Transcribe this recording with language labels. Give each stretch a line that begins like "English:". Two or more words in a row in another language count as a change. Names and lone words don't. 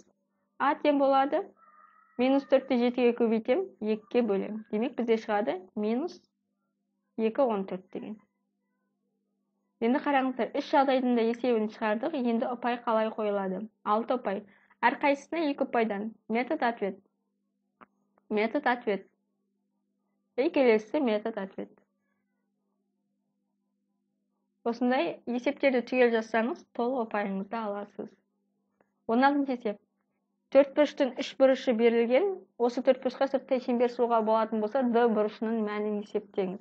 Kazakh: a тең болады. Минус 4-ті 7-ге көбейтем, 2-ге бөлем. Демек, бізде шығады минус 2, 14 деген. Енді қараңыздар, үш жағдайдың да есебін шығардық. Енді ұпай қалай қойылады? 6 ұпай. Әрқайсысына 2 ұпайдан.
Russian: Метод ответ. Метод ответ.
Kazakh: Келесі
Russian: метод ответ.
Kazakh: Осындай есептерді түгел жазсаңыз, толық ұпайыңызды аласыз. 16-шы есеп. 4 бұрыштың 3 бұрышы берілген, осы 4 бұрышқа сырттай шеңбер сызуға болатын болса, d бұрышының мәнін есептеңіз.